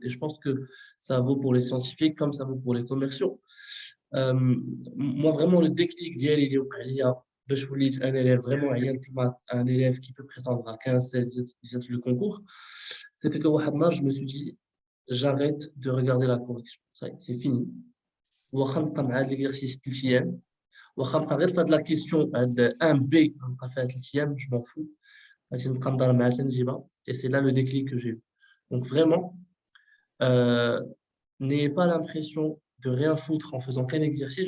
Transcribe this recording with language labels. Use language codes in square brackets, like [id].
[fr] Et je pense que ça vaut pour les scientifiques comme ça vaut pour les commerciaux. Moi, vraiment, le déclic d'hier, il est au Qalia. [ar] باش وليت [fr] un élève vraiment [ar] عيان في [fr] maths, un élève qui peut prétendre à 15, 16, 17 le concours, c'était que [ar] واحد النهار, [fr] je me suis dit, j'arrête de regarder la correction. Ça y est, c'est fini. [ar] واخا نبقى مع هاد [fr] l'exercice [ar] 3 ايام, واخا نبقى غير في هاد [fr] la question [ar] هاد 1B نبقى فيها 3 ايام, [fr] je m'en fous. [ar] غادي نبقى ندار مع تنجيبها. [fr] Et c'est là le déclic que j'ai eu. Donc vraiment, n'ayez pas l'impression de rien foutre en faisant qu'un exercice.